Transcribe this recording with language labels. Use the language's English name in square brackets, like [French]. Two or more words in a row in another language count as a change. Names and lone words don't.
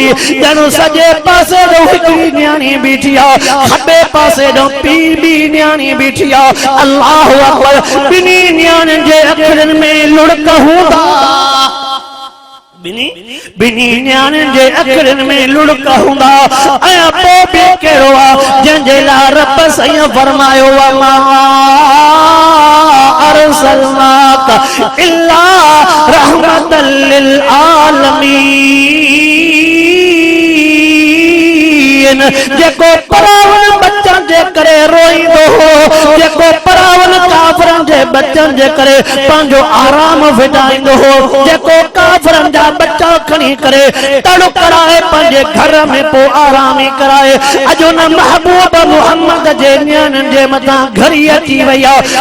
[Sindhi] ॼण सॼे पासे ॾो हिकिड़ी न्याणी बीठी आहे, खॿे पासे ॾो ॿी न्याणी बीठी आहे। [Arabic] الله أكبر, [Sindhi] ॿिन्ही न्याणियुनि जे अखरनि में लुड़क हूंदा, बिनी न्याणियुनि जे अखरनि में लुड़क हूंदा। ऐं पोइ बि कहिड़ो आहे जंहिंजे लाइ रब साईं फरमायो [Arabic] ما أرسلناك إلا رحمة لل عالمين. [Sindhi] जेको परावन बच्चन जे करे रोईंदो हो, जेको परावन काफरन जे बच्चन जे करे पंहिंजो आराम विञाईंदो हो, जेको काफरन जा बच्चा खणी करे तड़ो कराए पंहिंजे घर में पोइ आरामी कराए, अॼु न महबूब मुहम्मद जे न्याणियुनि जे मथां घड़ी अची वई आहे।